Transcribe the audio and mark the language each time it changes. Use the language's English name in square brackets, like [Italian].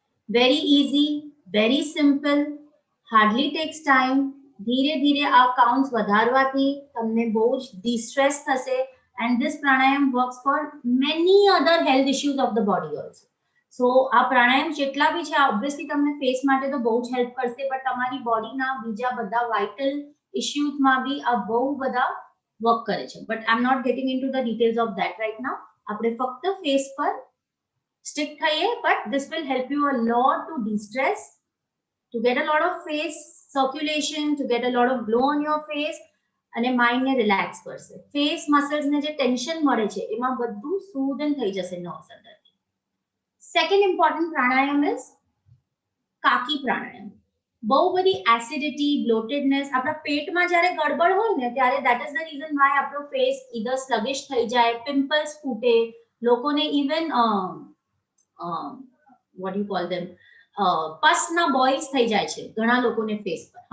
[English] Very easy, very simple, hardly takes time. [Gujarati] ધીરે ધીરે આ કાઉન્ટ્સ વધારવાથી તમને બહુ જ ડિસ્ટ્રેસ થશે, [English] and this pranayam works for many other health issues of the body also. [Gujarati] So આ પ્રાણાયામ જેટલા બી છે ઓબ્વિયસલી તમને ફેસ માટે તો બહુ જ હેલ્પ કરશે, પણ તમારી બોડીના બીજા બધા વાઇટલ ઇશ્યુઝમાં બી આ બહુ બધા વર્ક કરે છે. [English] But I am not getting into the details of that right now. [Gujarati] આપણે ફક્ત ફેસ પર સ્ટિક થઈએ, [English] but this will help you a lot to de-stress, to get a lot of face circulation, to get a lot of glow on your face, [Gujarati] અને mind ને relax કરશે. Face muscles ને જે tension મળે છે એમાં બધું સૂધન થઈ જશે નર્વ્સ અંદરથી. સેકન્ડ ઇમ્પોર્ટન્ટ પ્રાણાયામ ઇઝ કાકી પ્રાણાયામ. બહુ બધી એસિડિટી, બ્લોટેડનેસ, આપણા પેટમાં જ્યારે ગડબડ હોય ને ત્યારે [English] that is the reason why [Gujarati] આપણો ફેસ either sluggish થઈ જાય, પિમ્પલ્સ ફૂટે, લોકોને even [English] what do you call them, [Gujarati] પસના બોઇલ્સ થઈ જાય છે ઘણા લોકોને ફેસ પર.